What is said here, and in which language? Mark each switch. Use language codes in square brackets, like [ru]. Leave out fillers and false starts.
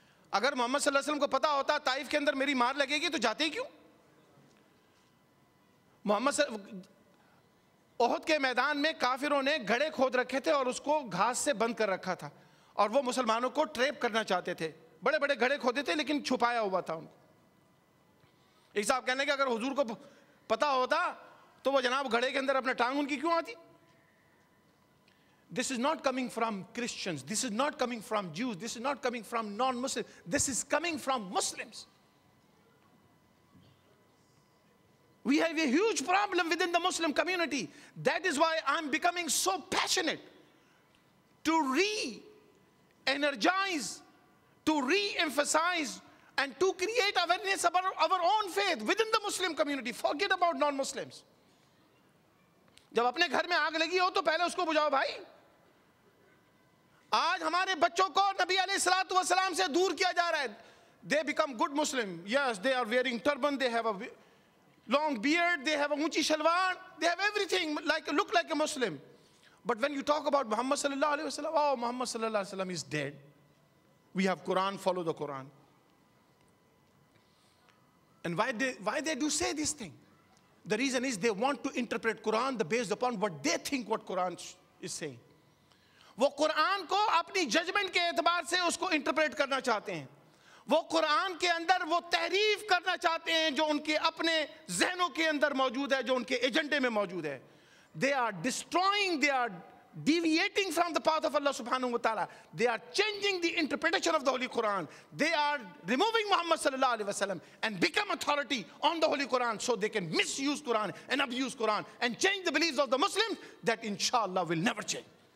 [ur] اگر محمد صلی اللہ علیہ وسلم کو پتا ہوتا طائف کے اندر میری مار لگے گی تو جاتے ہی کیوں؟ محمد احد کے میدان میں کافروں نے گھڑے کھود رکھے تھے اور اس کو گھاس سے بند کر رکھا تھا اور وہ مسلمانوں کو ٹریپ کرنا چاہتے تھے. بڑے بڑے گھڑے کھودے تھے لیکن چھپایا ہوا تھا ان کو. ایک صاحب کہنے کہ اگر حضور کو پتا ہوتا تو وہ جناب گھڑے کے اندر اپنا ٹانگ ان کی کیوں آتی؟ [en] This is not coming from Christians. This is not coming from Jews. This is not coming from non-Muslims. This is coming from Muslims. We have a huge problem within the Muslim community. That is why I'm becoming so passionate to re-energize, to re-emphasize, and to create awareness about our own faith within the Muslim community. Forget about non-Muslims. [ur] جب اپنے گھر میں آگ لگی ہو تو پہلے اس کو بجھاؤ بھائی. آج ہمارے بچوں کو نبی علیہ الصلوۃ والسلام سے دور کیا جا رہا ہے. [en] They become good Muslim. Yes, they are wearing turban, they have a long beard, they have a unchi shalwar, they have everything, look like a Muslim. But when you talk about Muhammad sallallahu alaihi wasallam, oh, Muhammad sallallahu alaihi wasallam is dead. We have Quran, follow the Quran. And why they do say this thing? The reason is they want to interpret Quran based upon what they think what Quran is saying. [ur] وہ قرآن کو اپنی judgment کے اعتبار سے اس کو interpret کرنا چاہتے ہیں. وہ قرآن کے اندر وہ تحریف کرنا چاہتے ہیں جو ان کے اپنے ذہنوں کے اندر موجود ہے, جو ان کے ایجنڈے میں موجود ہے. [en] They are destroying, they are deviating from the path of Allah subhanahu wa ta'ala. They are changing the interpretation of the Holy Quran. They are removing Muhammad sallallahu alaihi wasallam and become authority on the Holy Quran so they can misuse Quran and abuse Quran and change the beliefs of the Muslims that inshallah will never change.